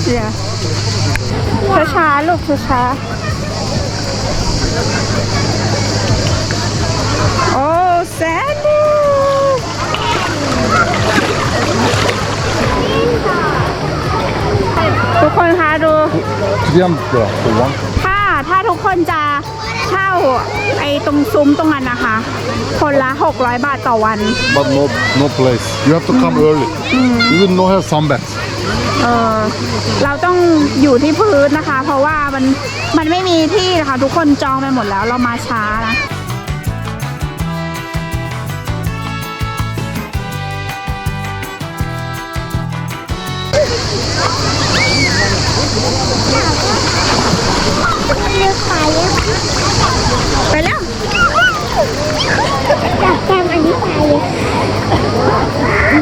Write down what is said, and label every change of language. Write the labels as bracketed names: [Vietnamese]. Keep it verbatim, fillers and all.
[Thai] เดี๋ยวช้าๆลูกช้าๆโอ้แซนดูทุกคนคะดู เยี่ยมกว่าตัว ถ้าถ้าทุกคนจะเช่าไอ้ตรงซุ้มตรงนั้นนะคะ คนละ หกร้อย บาทต่อวัน [English] but no no place you have to come early you will not have sunbath [Thai] เออเราต้องอยู่ที่พื้นนะคะ เพราะว่ามันมันไม่มีที่นะคะทุกคนจองไปหมดแล้วเรามาช้านะไปแล้ว